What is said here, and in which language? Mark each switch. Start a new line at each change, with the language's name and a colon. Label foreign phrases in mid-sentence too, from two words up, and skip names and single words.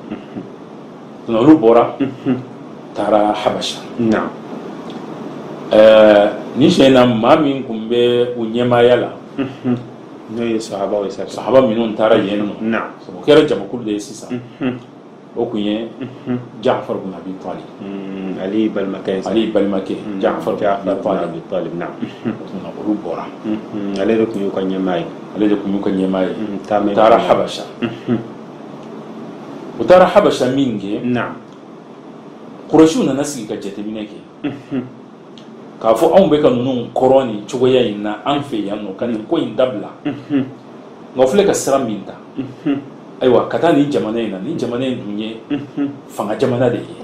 Bambara: olu bɔra taara Habasha ni sɛn na maa min kun bɛ u ɲɛmaaya la n'o ye sahabaw ye sahaba minnu taara yen nɔ o kɛra jamakulu de ye sisan o kun ye Ja'far ibn Abi Talib Ali balimakɛ Ja'far ibn Abi Talib olu bɔra ale de kun y'u ka ɲɛmaa ye u taara Habasha u taara Habasha min kɛ Kurɛšiw nana sigi ka jateminɛ kɛ k'a fɔ anw bɛ ka ninnu kɔrɔ nin cogoya in na an fɛ yan nɔ ka nin ko in dabila nka filɛ ka sira min ta ayiwa ka taa nin jamana in na nin jamana in dun ye fanga jamana de ye